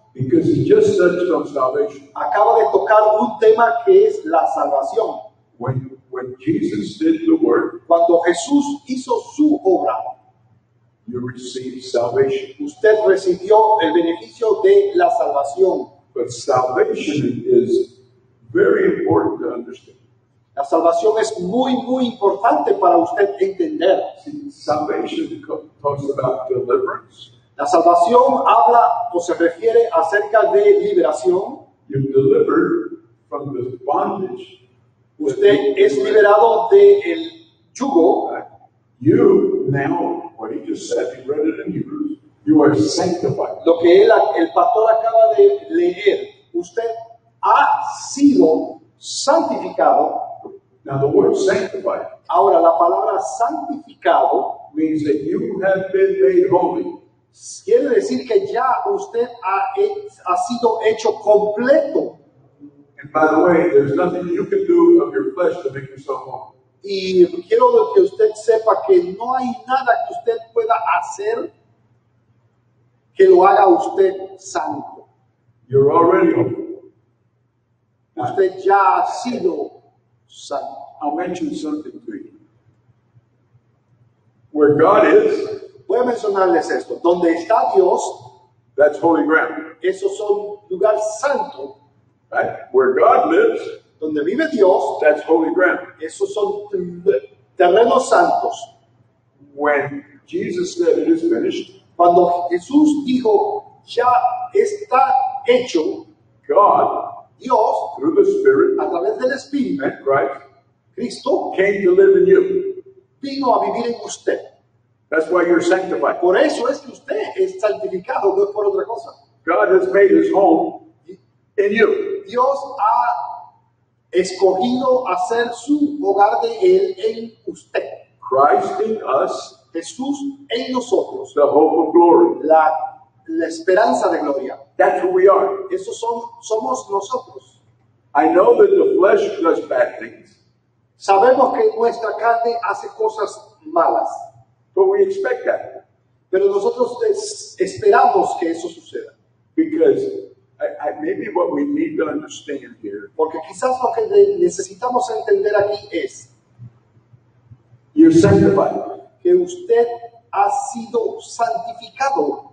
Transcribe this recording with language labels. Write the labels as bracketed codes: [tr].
[en] Because he just touched on salvation. [es] Acaba de tocar un tema que es la salvación. [en] When Jesus did the work, [es] Cuando Jesús hizo su obra, [en] you received salvation. [es] usted recibió el beneficio de la salvación. [en] But salvation is very important to understand. [es] La salvación es muy, muy importante para usted entender. [en] See, salvation talks about deliverance. [es] La salvación habla o se refiere acerca de liberación. [en] You're delivered from the bondage. [es] Usted es liberado del yugo. [en] You now, what he just said, he read it in Hebrews, you are sanctified. [es] Lo que el pastor acaba de leer, usted ha sido santificado. [en] Now the word sanctified [es] Ahora, la palabra santificado [en] means that you have been made holy. [es] quiere decir que ya usted ha sido hecho completo. [en] And by the way, there's nothing you can do of your flesh to make yourself holy. [es] Y quiero que usted sepa que no hay nada que usted pueda hacer que lo haga usted santo. [en] You're already holy. [es] Usted ya ha sido santo. [en] I'll mention something to you. Where God is, [es] Voy a mencionarles esto. Donde está Dios, [en] that's holy ground. [es] esos son lugares santos. [en] Right? Where God lives, [es] Donde vive Dios, [en] that's holy ground. [es] esos son terrenos santos. [en] When Jesus said it is finished, [es] Cuando Jesús dijo, ya está hecho, [en] God, [es] Dios, [en] through the Spirit [es] a través del Espíritu, [en] and Christ, [es] Cristo, [en] came to live in you. [es] vino a vivir en usted. [en] That's why you're sanctified. [es] Por eso es que usted es santificado, no es por otra cosa. [en] God has made his home in you. [es] Dios ha escogido hacer su hogar de Él en usted. [en] Christ in us, [es] Jesús en nosotros, [en] the hope of glory. [es] la esperanza de gloria. [en] That's who we are. [es] Eso somos nosotros. [en] I know that the flesh does bad things, [es] Sabemos que nuestra carne hace cosas malas, [en] but we expect that [es] pero nosotros esperamos que eso suceda. [en] because maybe what we need to understand here, [es] Porque quizás lo que necesitamos entender aquí es [en] you're sanctified. [es] que usted ha sido santificado.